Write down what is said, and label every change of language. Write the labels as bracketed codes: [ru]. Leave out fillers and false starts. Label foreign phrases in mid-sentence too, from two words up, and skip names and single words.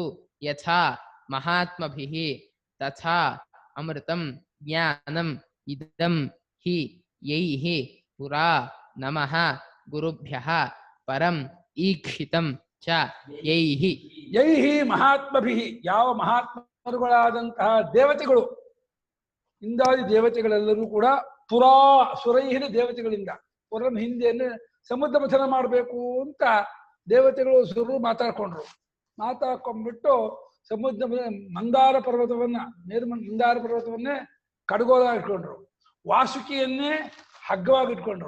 [sa] ಯಥಾ ಮಹಾತ್ಮಭಿಃ ತಥಾ ಅಮೃತಂ ಜ್ಞಾನಂ ಇದಂ ಹಿ ಯೈಃ ಪುರಾ ನಮಃ ಗುರುಭ್ಯಃ ಪರಂ ಈಕ್ಷಿತಂ ಚ ಯೈಃ. ಯೈಃ ಮಹಾತ್ಮಭಿಃ, [kn] ಯಾವ ಮಹಾತ್ಮರುಗಳಾದಂತಹ ದೇವತೆಗಳು, ಇಂದಾದಿ ದೇವತೆಗಳೆಲ್ಲರೂ ಕೂಡ ಪುರಾ ಸುರೈಹಿನ ದೇವತೆಗಳಿಂದ, ಪುರಂ ಹಿಂದೆಯನ್ನು ಸಮುದ್ರ ಮಥನ ಮಾಡಬೇಕು ಅಂತ ದೇವತೆಗಳು ಸುರು ಮಾತಾಡ್ಕೊಂಡ್ಬಿಟ್ಟು ಸಮುದ್ರ ಮಂದಾರ ಪರ್ವತವನ್ನ ಮಂದಾರ ಪರ್ವತವನ್ನೇ ಕಡ್ಗೋಲಾಗಿ ಇಟ್ಕೊಂಡ್ರು, ವಾಸುಕಿಯನ್ನೇ ಹಗ್ಗವಾಗಿ ಇಟ್ಕೊಂಡ್ರು.